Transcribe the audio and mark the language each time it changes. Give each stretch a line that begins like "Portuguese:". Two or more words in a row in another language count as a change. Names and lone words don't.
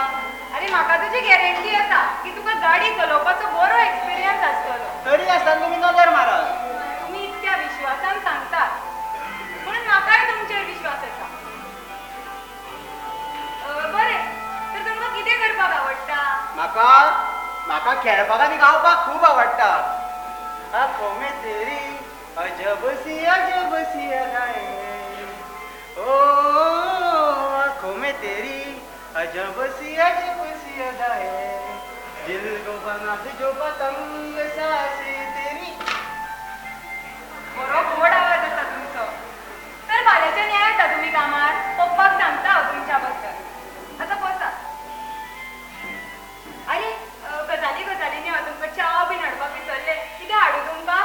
Konkani: अरे म्हाका तुजी गॅरंटी आसा की तुका गाडी चलोवपाचो बरो एक्सपिरियन्स आसतलो तरी आसतना तुमी नजर मारात तुमी इतक्या विश्वासान सांगतात म्हणून म्हाकाय तुमचेर विश्वास आसा बरें तर तुमकां कितें करपाक आवडटा म्हाका खेळपाक आनी गावपाक खूब आवडटा
Hindi: आंखों में तेरी अजब सी अदाएं ओ आंखों में तेरी अजब सी अदाएं दिल को बना दे जो पतंग सासी तेरी
Konkani: बरो गोड आवाज आसा तुमचो तर फाल्यांच्यान येता तुमी कामार पप्पाक सांगता हांव तुमच्या बद्दल आतां बसा अरे गजालींनी हांव तुमकां च्या बीन हाडपाक विसरलें कितें हाडूं तुमकां